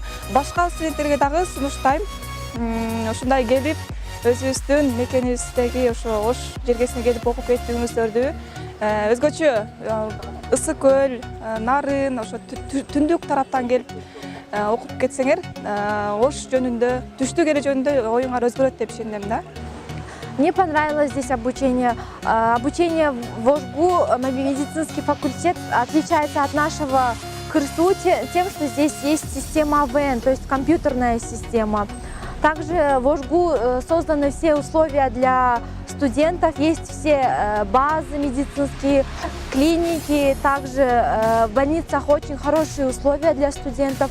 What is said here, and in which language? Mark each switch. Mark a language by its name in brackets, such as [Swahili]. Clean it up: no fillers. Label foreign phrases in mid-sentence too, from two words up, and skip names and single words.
[Kyrgyz] Башка студенттерге дагы сунуштайм. Ушундай келип, өзүбүздүн мекенибиздеги ошо Ош жергесине келип окуп кетүүңүздөрдү өзгөчө Ысык көл, Нарын, ошо түндүк тараптан келип окуп кетсеңер, Ош жөнүндө, түштүк эли жөнүндө оюңар өзгөрөт деп ишенем да. [Russian] Мне понравилось здесь обучение. Обучение в ОШГУ, медицинский факультет, отличается от нашего КРСУ тем, что здесь есть система АВН, то есть компьютерная система. Также в ОШГУ созданы все условия для студентов, есть все базы медицинские, клиники, также в больницах очень хорошие условия для студентов.